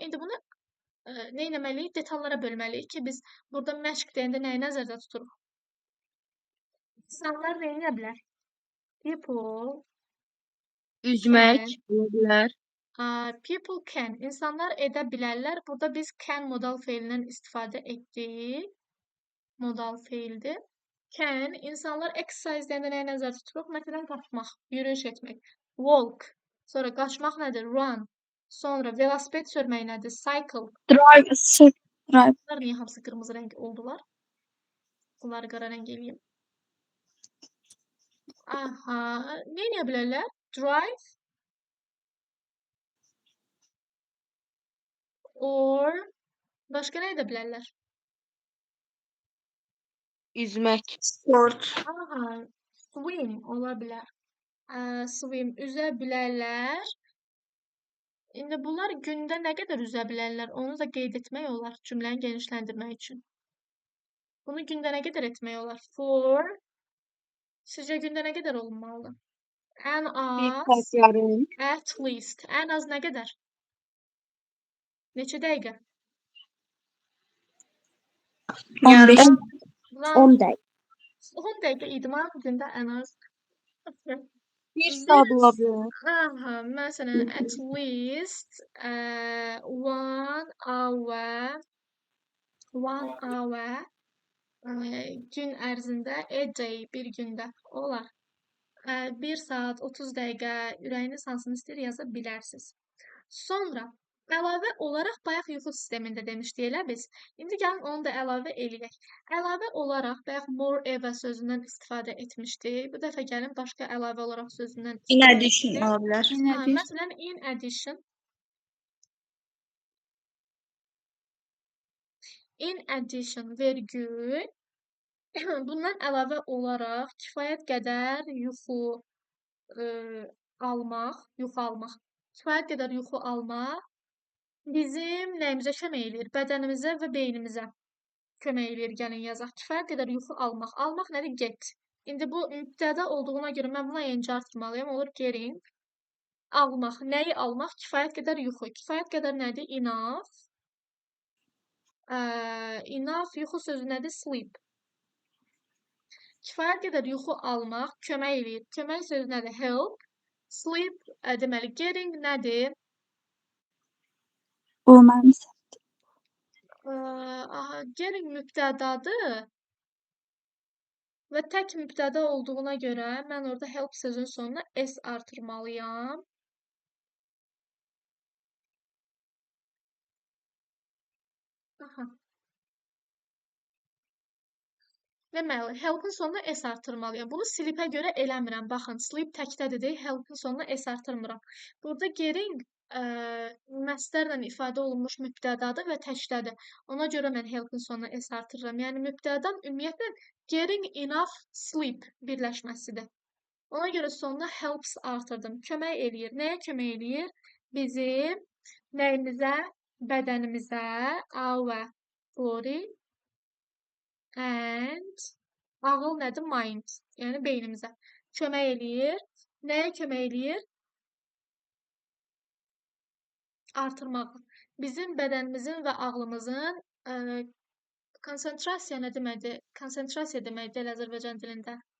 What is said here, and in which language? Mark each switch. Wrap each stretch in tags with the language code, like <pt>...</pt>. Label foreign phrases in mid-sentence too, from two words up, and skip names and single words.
<az>İndi bunu nə etməliyik? Detallara bölməliyik ki, biz burada məşq deyəndə nəyi nəzərdə tuturuq? İnsanlar nə edə bilər? People Üzmək can. ola bilər.</az> <en>People can.</en> <az>İnsanlar edə bilərlər. Burada biz can modal feilindən istifadə etdik. Modal feildir. Can. İnsanlar exercise deyəndə nəyə nəzərdə tuturuq? Məsələn, qaçmaq, yürüyüş etmək. Walk. Sonra qaçmaq nədir? Run. Sonra velosiped sürmək nədir? Cycle.</az> <en>Drive, drive.</en> <az>Bunlar niyə hamısı qırmızı rəng oldular? Bunları qara rəng eləyim. Aha. Nə edə bilərlər?</az> <en>Drive or</en> <az>başqa nə edə bilərlər? Üzmək. Sport. Aha. Swim ola bilər. Swim üzə bilərlər. İndi bunlar gündə nə qədər üzə bilərlər? Onu da qeyd etmək olar cümləni genişləndirmək üçün. Bunu gündə nə qədər etmək olar? For. Sizcə gündə nə qədər olmalıdır? Ən Bir az. saat yarım.</az> <en>At least.</en> <az>Ən az nə qədər? Neçə dəqiqə? 15. Lan 10 dəqiqə. 10 dəqiqə idman gündə ən az. Bir saat ola bilər. Aha, məsələn,</az> <en>at least 1 hour 1 hour</en> <az>gün ərzində</az> <en>a day</en> <az>bir gündə olar. 1 saat 30 dəqiqə ürəyiniz hansını istəyir yaza bilərsiniz. Sonra əlavə olaraq bayaq yuxu sistemində demişdik elə biz. İndi gəlin onu da əlavə eləyək. Əlavə olaraq bayaq moreover sözündən istifadə etmişdik. Bu dəfə gəlin başqa əlavə olaraq sözündən In istifadə addition edək. ola bilər. Məsələn,</az> <en>in addition. In addition,</en> <az>vergül. Bundan əlavə olaraq kifayət qədər yuxu almaq, kifayət qədər yuxu almaq bizim nəyimizə kömək eləyir? Bədənimizə və beynimizə kömək eləyir. Gəlin yazaq. Kifayət qədər yuxu almaq. Almaq nədir? Get. İndi bu mübtəda olduğuna görə mən buna ing artırmalıyam. Olur getting. Almaq. Nəyi almaq? Kifayət qədər yuxu. Kifayət qədər nədir? Enough. Enough yuxu sözü nədir? Sleep. Kifayət qədər yuxu almaq kömək eləyir. Kömək sözü nədir?</az> <en>Help. Sleep,</en> <az>deməli, getting nədir? Olmaz. Getting mübtədadır və tək mübtəda olduğuna görə mən orada help sözünün sonuna s artırmalıyam. Aha. Deməli, help-ın sonuna s artırmalıyam. Bunu sleep-ə görə eləmirəm. Baxın, sleep təkdədir, help-ın sonuna s artırmıram. Burada getting məstərlə ifadə olunmuş mübtədadır və təkdədir. Ona görə mən help-ın sonuna s artırıram. Yəni, mübtədan ümumiyyətlə</az> <en>getting enough sleep</en> <az>birləşməsidir. Ona görə sonuna helps artırdım. Kömək eləyir. Nəyə kömək eləyir? Bizim nəyimizə? Bədənimizə,</az> <en>our body and</en> <az>ağıl nədir? Mind. Yəni beynimizə kömək eləyir. Nəyə kömək eləyir? Artırmaq. Bizim bədənimizin və ağlımızın konsentrasiya nə deməkdir? Konsentrasiya deməkdir Azərbaycan dilində.</az>